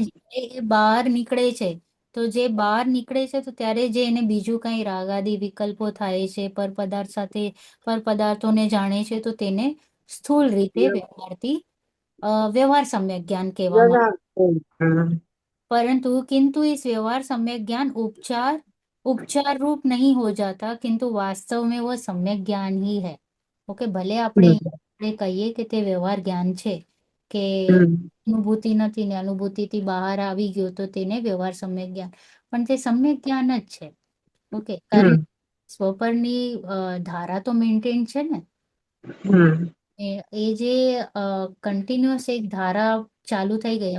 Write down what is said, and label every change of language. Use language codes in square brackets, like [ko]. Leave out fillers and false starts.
[gu] અને જે બહાર નીકળે છે, તો જે બહાર નીકળે છે તો ત્યારે જે એને બીજું કઈ રાગાદી વિકલ્પો થાય છે, પર પદાર્થોને જાણે છે, તો તેને સ્થૂળ રીતે વ્યવહાર સમ્યક જ્ઞાન કહેવામાં. [hi] परंतु किंतु इस व्यवहार सम्यक ज्ञान उपचार रूप नहीं हो जाता, किंतु वास्तव में वो सम्यक ज्ञान ही है. [gu] ओके, भले આપણે કહીએ કે તે વ્યવહાર જ્ઞાન છે, કે અનુભૂતિ નથી ને અનુભૂતિથી બહાર આવી ગયો તો તેને વ્યવહાર સમ્યક જ્ઞાન, પણ તે સમ્યક જ્ઞાન જ છે. ઓકે, કારણ સ્વપરની ધારા તો મેન્ટેન છે ને, એ જે કન્ટિન્યુઅસ એક ધારા ચાલુ થઈ ગઈ.